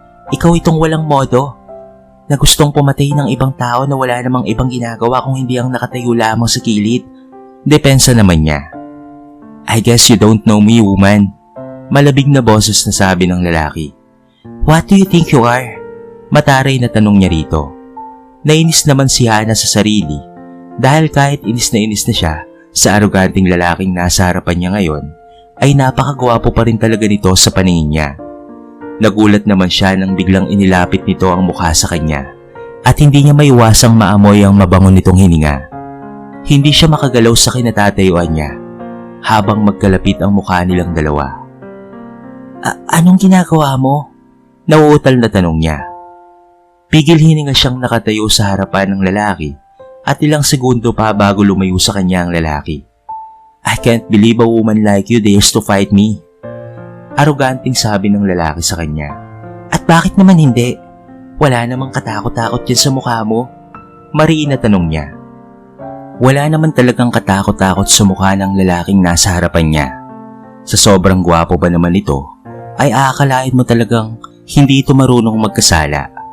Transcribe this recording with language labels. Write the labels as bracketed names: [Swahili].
[Filipino] Ikaw itong walang modo na gustong pumatay ng ibang tao na wala namang ibang ginagawa kung hindi ang nakatayo lamang sa kilid. Depensa naman niya. [English] I guess you don't know me, woman. [Filipino] Malabig na boses na sabi ng lalaki. [English] What do you think you are? [Filipino] Mataray na tanong niya rito. Nainis naman si Hana sa sarili dahil kahit inis na siya sa aroganteng lalaking nasa harapan niya ngayon, ay napakagwapo pa rin talaga nito sa paningin niya. Nagulat naman siya nang biglang inilapit nito ang mukha sa kanya at hindi niya maiwasang maamoy ang mabango nitong hininga. Hindi siya makagalaw sa kinatatayuan niya habang magkalapit ang mukha nilang dalawa. Anong ginagawa mo? Nauutal na tanong niya. Pigil hininga siyang nakatayo sa harapan ng lalaki at ilang segundo pa bago lumayo sa kanya ang lalaki. [English] I can't believe a woman like you dares to fight me. [Filipino] Aroganting sabi ng lalaki sa kanya. At bakit naman hindi? Wala namang katakot-takot dyan sa mukha mo. Mariin na tanong niya. Wala naman talagang katakot-takot sa mukha ng lalaking nasa harapan niya. Sa sobrang gwapo ba naman ito, ay aakalain mo talagang hindi ito marunong magkasala.